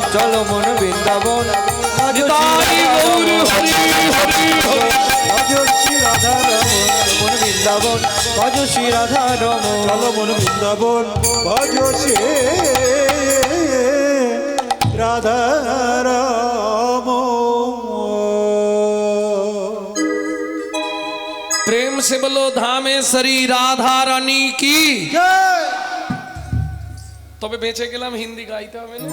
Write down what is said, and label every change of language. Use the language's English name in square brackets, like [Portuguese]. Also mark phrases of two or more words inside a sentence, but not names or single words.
[Bangla] চল মন বৃন্দাবন ভজ তাই গৌর হরি হরি হরি, ভজ শ্রী রাধা রমন, মন বৃন্দাবন ভজ শ্রী রাধা রমন। চল মন বৃন্দাবন ভজ শ্রী রাধা [Hindi] प्रेम से बोलो धामेश्वरी राधा रानी की। [Bangla] তবে বেঁচে গেলাম, হিন্দি গাইতে হবে না।